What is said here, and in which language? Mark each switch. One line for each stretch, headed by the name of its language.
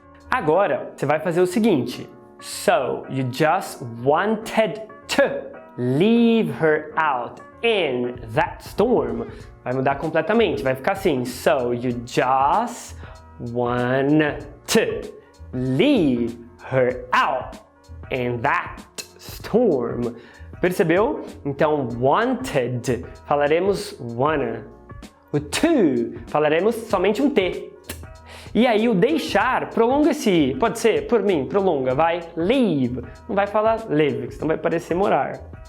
Portuguese: Agora, você vai fazer o seguinte.
English: So, you just wanted to leave her out in that storm.
Portuguese: Vai mudar completamente, vai ficar assim.
English: So, you just want to leave her out in that storm.
Portuguese: Percebeu? Então, wanted, falaremos wanna. O to, falaremos somente um T. E aí o deixar, prolonga esse I. Pode ser, por mim, prolonga, vai. Leave. Não vai falar live, senão vai parecer morar.